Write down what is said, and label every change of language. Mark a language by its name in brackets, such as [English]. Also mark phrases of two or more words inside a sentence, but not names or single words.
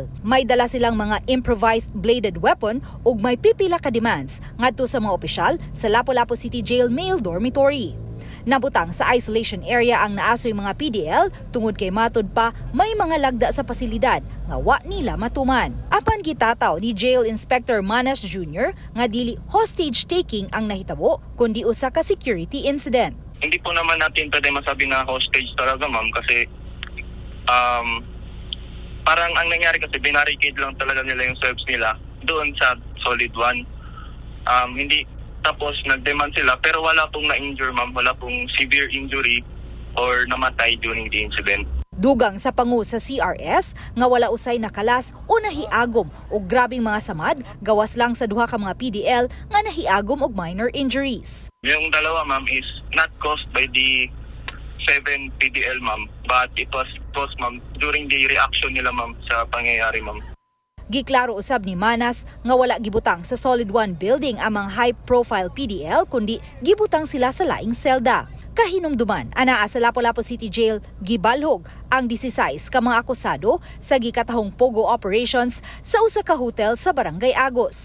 [Cebuano] May dala silang mga [English] improvised bladed weapon [Cebuano] ug may pipila ka demands ngadto sa mga opisyal sa Lapu-Lapu City Jail Male Dormitory. Nabutang sa [English] isolation area [Cebuano] ang naasoy mga PDL tungod kay matud pa may mga lagda sa pasilidad nga wa nila matuman. Apan gitataw ni Jail Inspector Manas Jr. nga dili [English] hostage taking [Cebuano] ang nahitabo kundi usa ka [English] security incident. [Filipino] Hindi po naman natin pwede masabi na hostage talaga, ma'am, kasi parang ang nangyari kasi binarricade lang talaga nila yung selves nila doon sa Solid 1. Hindi, tapos nag-demand sila pero wala pong na-injure, ma'am, wala pong [English] severe injury [Filipino] or namatay [English] during the incident. [Cebuano] Dugang sa pangu sa CRS nga wala usay nakalas o nahiagom o grabing mga samad gawas lang sa duha ka mga PDL nga nahiagom og [English] minor injuries. [Filipino] Yung dalawa, ma'am, [English] is not caused by the 7 PDL, ma'am, but it was caused, ma'am, during the reaction [Filipino] nila, ma'am, sa pangyayari, [English] ma'am. [Cebuano] Giklaro usab ni Manas nga wala gibutang sa Solid 1 building ang mga high-profile PDL kundi gibutang sila sa laing selda. Kahinumduman, anaa sa Lapu-Lapu City Jail, gibalhog ang 16 ka mga akusado sa gikatahong pogo operations sa usa ka hotel sa Barangay Agos.